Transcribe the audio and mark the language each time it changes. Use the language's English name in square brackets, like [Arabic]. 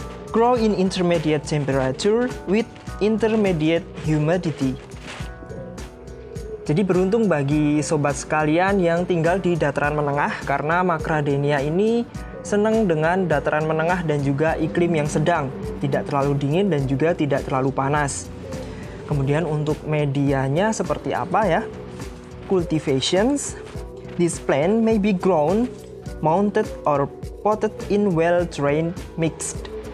[English] Grow in intermediate temperature with intermediate humidity. [Indonesian] Jadi beruntung bagi sobat sekalian yang tinggal di dataran menengah, karena Macradamia ini senang dengan dataran menengah dan juga iklim yang sedang, tidak terlalu dingin dan juga tidak terlalu panas. Kemudian untuk medianya seperti apa ya? [English] Cultivations. This plant may be grown, mounted or potted in well-drained mixed.